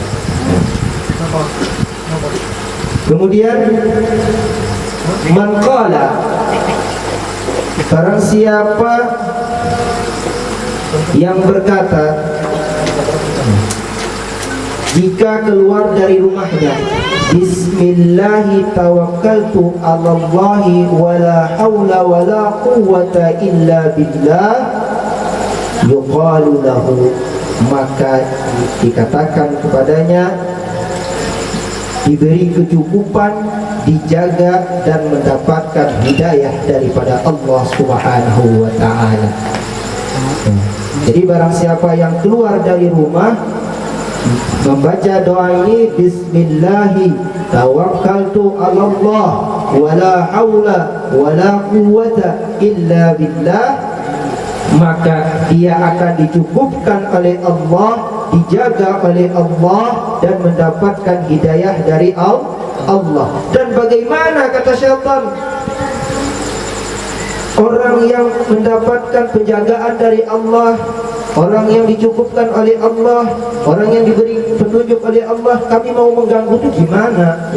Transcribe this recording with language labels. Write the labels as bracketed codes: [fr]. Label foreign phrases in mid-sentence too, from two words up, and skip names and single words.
[id] Kemudian [ar] من قال, [id] barang siapa yang berkata jika keluar dari rumahnya, [ar] بسم الله توكلت على الله ولا حول ولا قوة إلا بالله، يقال له, [id] maka dikatakan kepadanya, diberi kecukupan, dijaga dan mendapatkan hidayah daripada Allah [ar] سبحانه وتعالى. [id] Jadi barang siapa yang keluar dari rumah membaca doa ini, [ar] بسم الله توكلت على الله ولا حول ولا قوة إلا بالله, [id] maka dia akan dicukupkan oleh Allah, dijaga oleh Allah dan mendapatkan hidayah dari Allah. Dan bagaimana, kata syaitan, orang yang mendapatkan penjagaan dari Allah, orang yang dicukupkan oleh Allah, orang yang diberi petunjuk oleh Allah, kami mau mengganggu itu gimana?